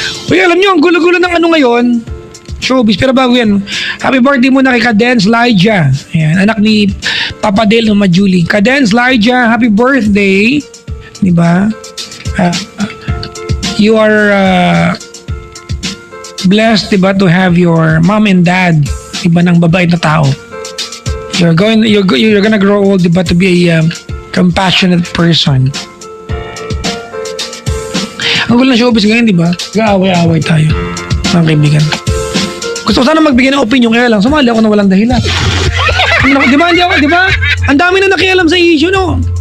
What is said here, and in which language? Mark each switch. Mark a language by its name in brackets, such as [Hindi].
[Filipino] Uy, alam nyo, ang gulo-gulo ng ano ngayon, showbiz, pero bago yan, [English] happy birthday [Filipino] muna kay Cadence Lyja. Ayan, anak ni Papa Dale ng Majuli. [English] Cadence Lyja, happy birthday. [Filipino] Diba? [English] You are blessed, diba, to have your mom and dad, diba, [Filipino] ng babait na tao. [English] You're gonna grow old, diba, to be a compassionate person. [Filipino] Ang gulo ng showbiz ngayon, diba? Nag-aaway-aaway tayo, mga kaibigan. Gusto ko sana magbigay ng opinion, kaya lang sumali ako na walang dahilan. Di ba? Ang dami na nakialam sa issue, no?